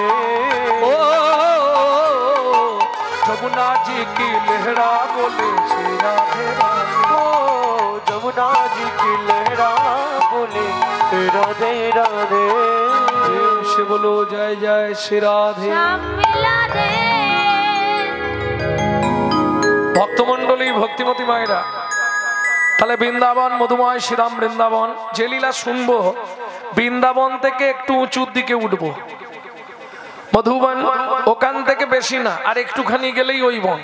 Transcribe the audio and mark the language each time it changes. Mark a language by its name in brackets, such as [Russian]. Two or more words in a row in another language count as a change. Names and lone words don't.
[Hindi] ओ जमुना जी की लहरा बोले श्री राधे राधे। ओ जमुना जी की लहरा बोले श्री राधे राधे। प्रेम से बोलो जय जय श्री राधे। श्याम मिला दे [Bangla] ভক্তমণ্ডলী ভক্তিমতী মায়েরা, তাহলে বৃন্দাবন মধুময় শ্রীরাম বৃন্দাবন যে লীলা শুনবো, বৃন্দাবন থেকে একটু উঁচুর দিকে উঠবো, মধুবন ওখান থেকে বেশি না, আর একটুখানি গেলেই ওই বন।